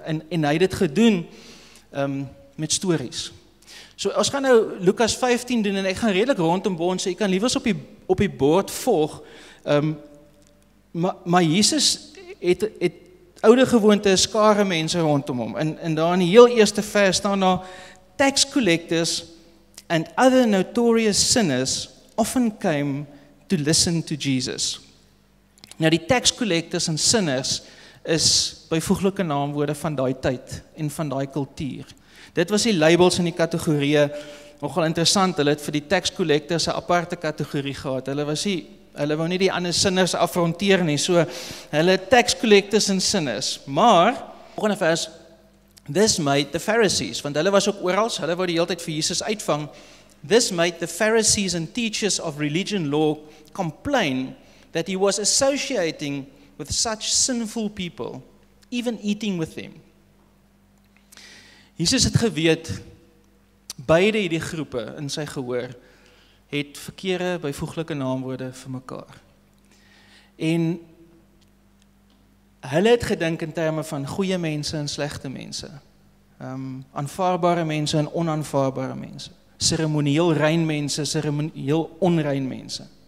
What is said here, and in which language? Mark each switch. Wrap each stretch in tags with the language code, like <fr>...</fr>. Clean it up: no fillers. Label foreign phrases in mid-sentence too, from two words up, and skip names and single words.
<af>En hy het dit gedoen met stories. So ons gaan nou Lukas 15 doen, en ek gaan redelik rondom bond, so jy kan liewers op die bord volg. Maar Jesus het oude gewoonte skare mense rondom hom. En daar in die heel eerste vers staan daar,</af> <en>tax collectors and other notorious sinners often came to listen to Jesus.</en> <af>Nou die</af> <en>tax collectors</en> <af>en sinners is byvoeglike naamwoorde van daai tyd en van daai kultuur. Dit was die labels in die kategorieë, nogal interessant, hulle het vir die</af> <en>tax collectors</en> <af>'n aparte kategorie gehad. Hulle wou nie die ander sinners afronteer nie, so hulle</af> <en>tax collectors</en> <af>en sinners. Maar, volgende vers,</af> <en>this made the Pharisees,</en> <af>want hulle was ook oral, hulle wou die hele tyd vir Jesus uitvang.</af> <en>This made the Pharisees and teachers of religion law complain that he was associating with such sinful people, even eating with them.</en> <af>Jesus het geweet, beide hierdie groepe in sy gehoor, het verkeerde byvoeglike naamwoorde vir mekaar. En hulle het gedink in terme van goeie mense en slegte mense, aanvaarbare mense en onaanvaarbare mense, seremonieel rein mense, seremonieel onrein mense.</af>